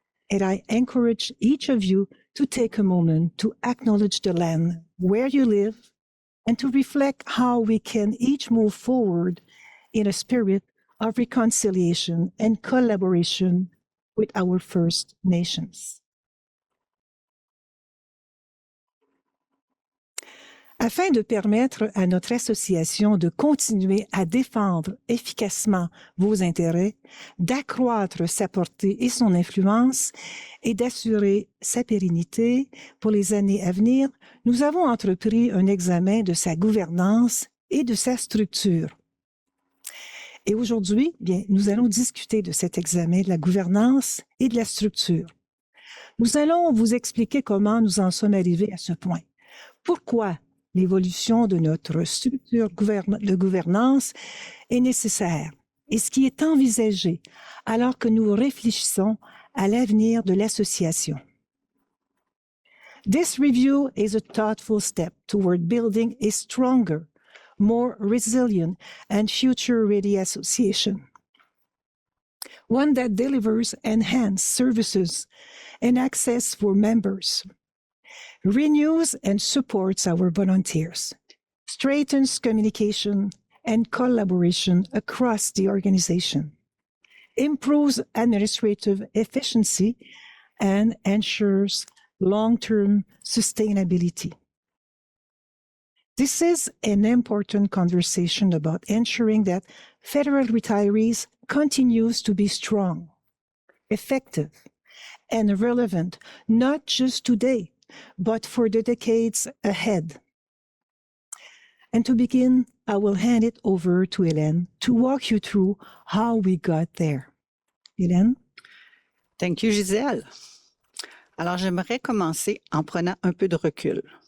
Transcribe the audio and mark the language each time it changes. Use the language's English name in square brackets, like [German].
[English] And I encourage each of you to take a moment to acknowledge the land where you live and to reflect how we can each move forward in a spirit of reconciliation and collaboration with our First Nations. [French] Afin de permettre à notre association de continuer à défendre efficacement vos intérêts, d'accroître sa portée et son influence et d'assurer sa pérennité pour les années à venir, nous avons entrepris un examen de sa gouvernance et de sa structure. Et aujourd'hui, bien, nous allons discuter de cet examen de la gouvernance et de la structure. Nous allons vous expliquer comment nous en sommes arrivés à ce point. Pourquoi l'évolution de notre structure de gouvernance est nécessaire et ce qui est envisagé alors que nous réfléchissons à l'avenir de l'association. [English] This review is a thoughtful step toward building a stronger, more resilient and future-ready association. One that delivers enhanced services and access for members, renews and supports our volunteers, strengthens communication and collaboration across the organization, improves administrative efficiency, and ensures long-term sustainability. This is an important conversation about ensuring that federal retirees continues to be strong, effective, and relevant, not just today, but for the decades ahead. And to begin, I will hand it over to Hélène to walk you through how we got there. Hélène? Thank you, Gisèle. [French] Alors, j'aimerais commencer en prenant un peu de recul.